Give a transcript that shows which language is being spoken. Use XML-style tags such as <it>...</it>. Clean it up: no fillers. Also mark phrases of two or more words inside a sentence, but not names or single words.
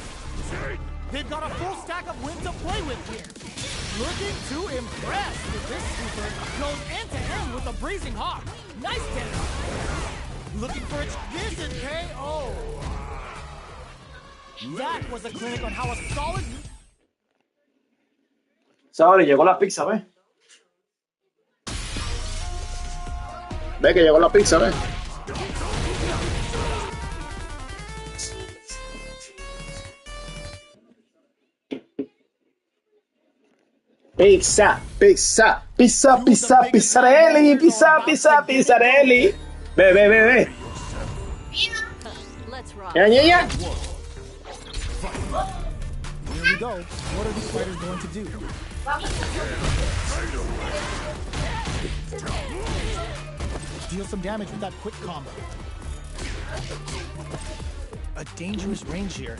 <en>They've got a full stack of wind to play with here. Looking to impress with this super. Goes end to end with a Brazen Hawk. Nice damage. Looking for its vision KO. That was a clinic on how a solid...</en> <es>Ahora llegó la pizza, ¿ves? Ve que llegó la pizza, ve. Pizza, pizza, pizza, pizza, pizzarelli, pizza, pizza, pizzarelli. Ve, ve, ve, ve. Ya, ya, ya.</es> <en>Here we go. What are these fighters going to do? Deal some damage with that quick combo. A dangerous range here.</en>